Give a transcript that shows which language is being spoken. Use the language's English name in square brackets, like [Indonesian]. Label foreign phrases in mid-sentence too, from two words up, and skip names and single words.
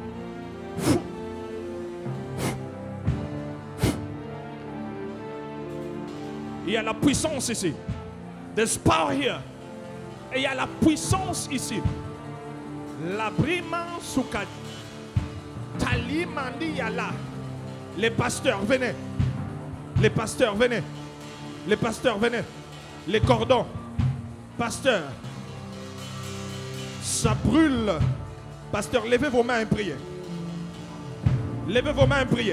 [French] Il y a la puissance ici. [English] There's power here. [French] Et il y a la puissance ici. La brima sukad. Talimandi yala. Les pasteurs, venez. Les pasteurs, venez. Les pasteurs, venez. Les cordons. Pasteur. Ça brûle. Pasteur, levez vos mains et priez. Levez vos mains et priez.